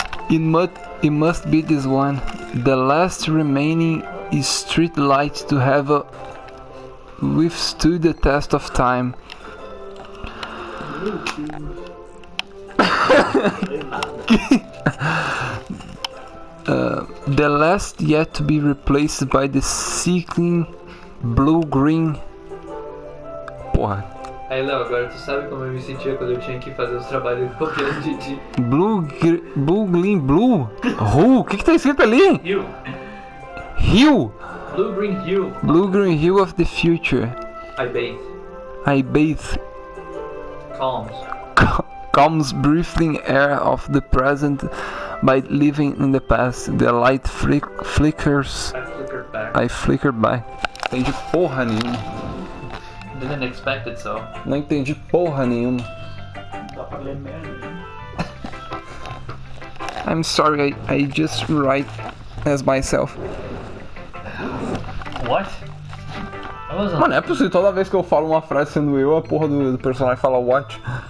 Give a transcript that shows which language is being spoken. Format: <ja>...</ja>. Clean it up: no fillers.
<en>It must be this one, the last remaining street light to have withstood the test of time. The last yet to be replaced by the seeking blue-green.</en> <pt>Porra. Aí, Léo, agora tu sabe como eu me sentia quando eu tinha que fazer os trabalhos copiando de ti.</pt> <en>Blue-green blue? Who?</en> <pt>O que tá escrito ali?</pt> <en>Hue. Hue. Blue-green hue. Blue-green hue of the future. I bathe. I bathe. Calms. Calms breathing air of the present by living in the past. The light flickers. I flickered back. I flicker by.</en> <pt>Entendi porra nenhuma.</pt> <en>Didn't expect it, so.</en> <pt>Não entendi porra nenhuma. Dá pra ler merda.</pt> <en>I'm sorry, I just write as myself. What? I wasn't.</en> <pt>Mano, é possível, toda vez que eu falo uma frase sendo eu, a porra do personagem fala what?</pt>